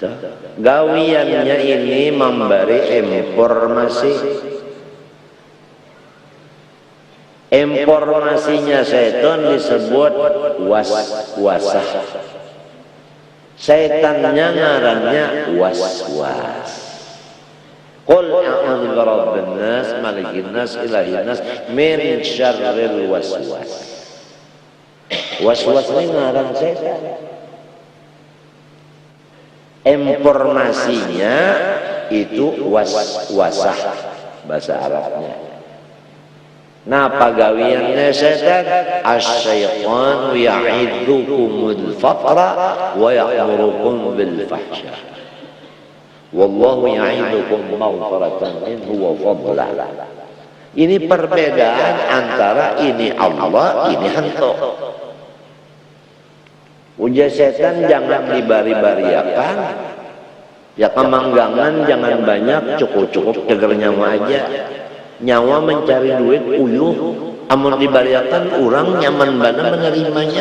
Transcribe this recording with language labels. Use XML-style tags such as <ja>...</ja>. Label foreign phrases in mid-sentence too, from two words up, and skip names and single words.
<bjn>Gawiannya ini memberi informasi. Informasinya setan disebut was-wasah. Setannya ngarannya was-was.</bjn> <ar>قل أعوذ برب الناس ملك الناس إله الناس من شر الوسواس.</ar> <bjn>Was-was ini ngaran setan. Informasinya itu was-wasah bahasa Arabnya. Nah pagawiannya setan</bjn> <ar>الشيطان يعدكم الفقر ويأمركم بالفحشاء والله يعدكم مغفرة منه وفضلا.</ar> <bjn>Ini perbedaan antara ini Allah, ini hantu. Ujar setan jangan dibari-bariakan, ya kemanggangan jangan banyak, cukup-cukup ceger nyawa aja. Nyawa mencari duit uyuh, amun dibariakan orang nyaman bana menerimanya.</bjn>